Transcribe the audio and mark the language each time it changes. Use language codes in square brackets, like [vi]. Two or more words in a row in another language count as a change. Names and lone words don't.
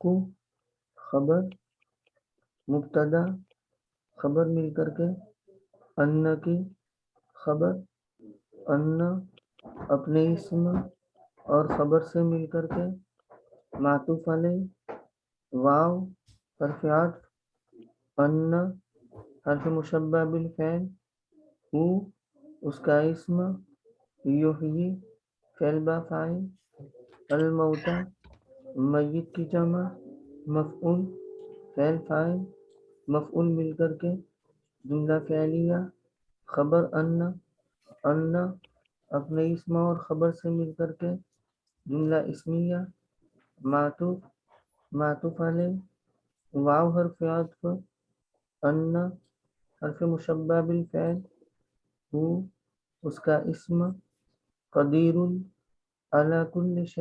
[ur] خبر مبتدا خبر مل کر کے ان کی خبر ان اپنے اسم اور خبر سے مل کر کے معطوف علیہ واو حرف عطف ان حرف مشبہ بالفعل ہو اس کا اسم یحیی فعل با فاعل، الموتا میت کی جمع، مفعول فعل فاعل مفعول مل کر کے جملہ فعلیہ، خبر ان اپنے اسم اور خبر سے مل کر کے جملہ اسمیہ، معطوف علیہ، واو حرف عطف، ان حرف مشبہ بالفعل، ہو اس کا اسم، [ar] قدیر علی کل